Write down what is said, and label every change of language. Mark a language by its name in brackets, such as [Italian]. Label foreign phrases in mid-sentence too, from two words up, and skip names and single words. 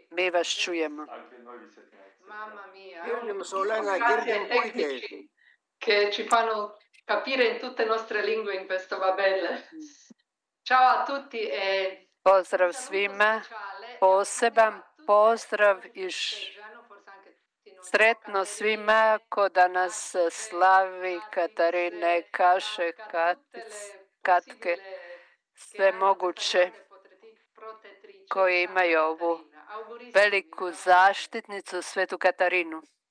[Croatian] Mi vas čujemo. [Italian] Mamma mia, Grazie tecnici che ci fanno capire in tutte le nostre lingue in questo Babel. Ciao a tutti e [Croatian] Pozdrav svima, poseban pozdrav i sretno svima ko danas slavi Katarine, Kaše, Katke, sve moguće koji imaju ovu veliku zaštitnicu, Svetu Katarinu.